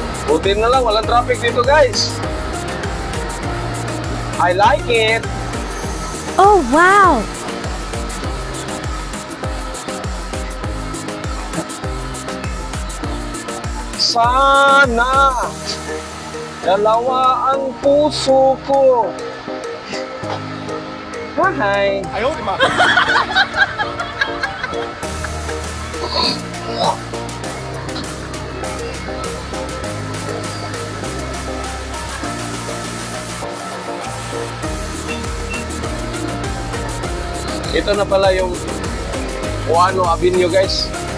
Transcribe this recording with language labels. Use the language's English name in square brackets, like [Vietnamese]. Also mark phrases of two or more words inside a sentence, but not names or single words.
[Filipino] Buti na lang, walang traffic dito guys. [English] I like it. Oh, wow! [Filipino] Sana dalawa ang puso ko. Hi. [Chinese] 哎呦我的妈！ [Filipino] Ito na pala yung Juano Avenue guys.